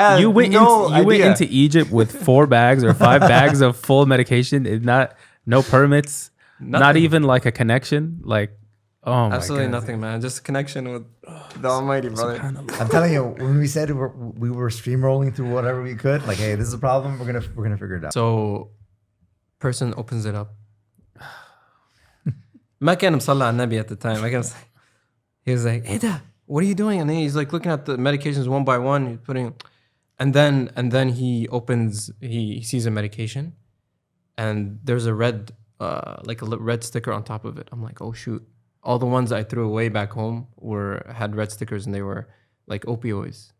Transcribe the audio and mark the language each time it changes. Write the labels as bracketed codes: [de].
[en] you went into Egypt with 4 bags or 5 bags of full medication. No permits, not even like a connection. Like Oh my Absolutely God. nothing, man. Just a connection with the Almighty, brother. Subhanallah. I'm telling you, when we said we were steamrolling through whatever we could, like, hey, this is a problem. We're gonna figure it out. So, person opens it up. [ar] ما كان مصلى على النبي [en] at the time. He was like, "Hey, Dad, what are you doing?" And then he's like looking at the medications one by one. He's putting, and then he opens. He sees a medication, and there's a red, red sticker on top of it. I'm like, oh shoot! All the ones I threw away back home had red stickers, and they were like opioids.